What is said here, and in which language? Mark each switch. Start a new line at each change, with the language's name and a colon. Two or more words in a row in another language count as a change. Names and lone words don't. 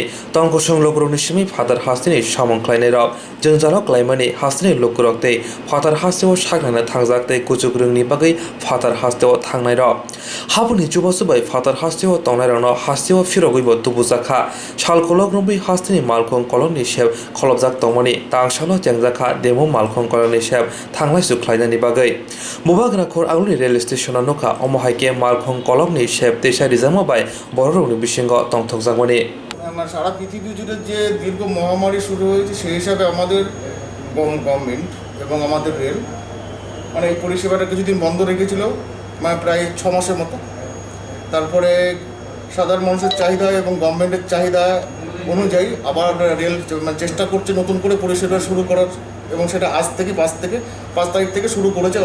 Bodo: तंगसं लोकरनि सिमी फादार हास्तेनि सामं क्लाइनाय रक जोंजालो क्लाइमानि हास्तेनि लोकरकते फादार हास्तेवा सागनानै थांजाकते कुजुग्रोंनि बागै फादार हास्तेवा थांनाय रक हाबुनि जुबासुबाय फादार हास्तेवा तंनायरनो हास्तेवा फिरगैबो तुबुजाखा सालकलग्रंबै हास्तेनि मालखं कलमनि सेब खलबजाक तंमानि तांसालो जेंजाखा डेमो मालखं कलमनि सेब थांलाय सुख्लायनायनि बागै मुबाग्राखर आगुनि रेल स्टेशनाव नखा अमहाइके मालखं कलमनि सेब तेसा रिजामाबाय बररनि बिसिंग तंथकजाकमानि
Bangla: সারা পৃথিবী জুড়ে যে দীর্ঘ মহামারী শুরু হয়েছে সেই হিসাবে আমাদের গভর্নমেন্ট এবং আমাদের রেল মানে এই পরিষেবাটা কিছুদিন বন্ধ রেখেছিল মানে প্রায় 6 মাসের মতো। তারপরে সাধারণ মানুষের চাহিদা এবং গভর্নমেন্টের চাহিদা অনুযায়ী আবার রেল চেষ্টা করছে নতুন করে পরিষেবা শুরু করার, এবং সেটা আজ থেকে 5 তারিখ থেকে শুরু করেছে।